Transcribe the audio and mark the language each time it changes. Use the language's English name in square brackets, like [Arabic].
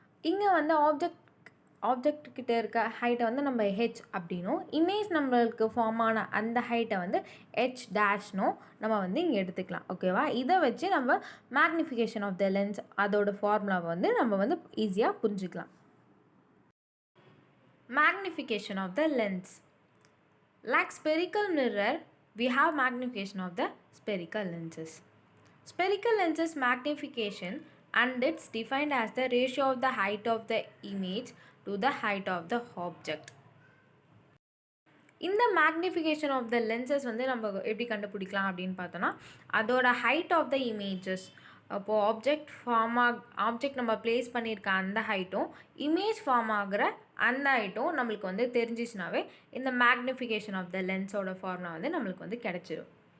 [Tamil] இங்கே வந்து ஆப்ஜெக்ட் கிட்டே இருக்க ஹைட்டை வந்து நம்ம ஹெச் அப்படின்னும், இமேஜ் நம்மளுக்கு ஃபார்ம் ஆன அந்த ஹைட்டை வந்து ஹெச் டேஷ்னும் நம்ம வந்து இங்கே எடுத்துக்கலாம். ஓகேவா. இதை வச்சு நம்ம மேக்னிஃபிகேஷன் ஆஃப் த லென்ஸ் அதோட ஃபார்முலாவை வந்து நம்ம வந்து ஈஸியாக புரிஞ்சுக்கலாம். [English] Magnification of the lens. Like spherical mirror, we have magnification of the spherical lenses. Spherical lenses magnification and it's defined as the ratio of the height of the image to the height of the object. [Tamil] இந்த magnification of the lenses வந்து நம்ம எப்படி கண்டுபிடிக்கலாம் அப்படின்னு பார்த்தோன்னா, அதோட height of the images, அப்போது object நம்ம ப்ளேஸ் பண்ணியிருக்க அந்த ஹைட்டும் இமேஜ் ஃபார்ம் ஆகிற அந்த ஹைட்டும் நம்மளுக்கு வந்து தெரிஞ்சிச்சுனாவே இந்த மேக்னிஃபிகேஷன் ஆஃப் த லென்ஸோட ஃபார்முலா வந்து நம்மளுக்கு வந்து கிடச்சிடும்.